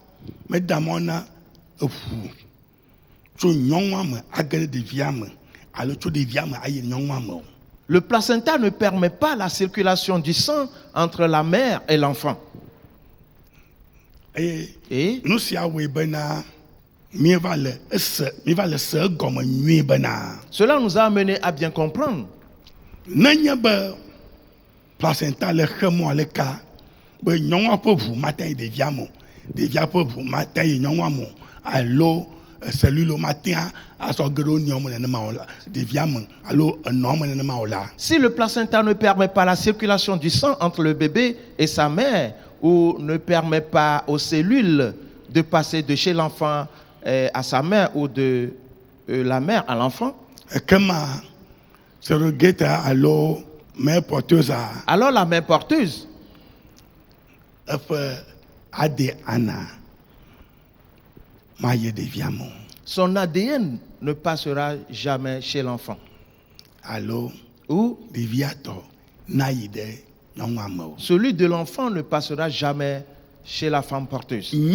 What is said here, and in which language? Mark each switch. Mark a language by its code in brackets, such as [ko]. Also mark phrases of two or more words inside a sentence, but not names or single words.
[fr] le placenta ne permet pas la circulation du sang entre la mère et l'enfant. Et nous cela nous a amené à bien comprendre. [ee] Placenta le chemo le ka be nyɔnua ƒe ʋu mate yi ɖevia me, ɖevia ƒe ʋu mate yi nyɔnua me, alo cellule mate asɔ ge ɖe nyɔnu nenema o la, ɖevia me alo enɔ me nenema o la. [fr] Si le placenta ne permet pas la circulation du sang entre le bébé et sa mère, ou ne permet pas aux cellules de passer de chez l'enfant à sa mère ou de la mère à l'enfant, [ee] kema surrogate alo [fr] mère porteuse. Alors la mère porteuse, son ADN ne passera jamais chez l'enfant. Ou celui de l'enfant ne passera jamais chez la femme porteuse.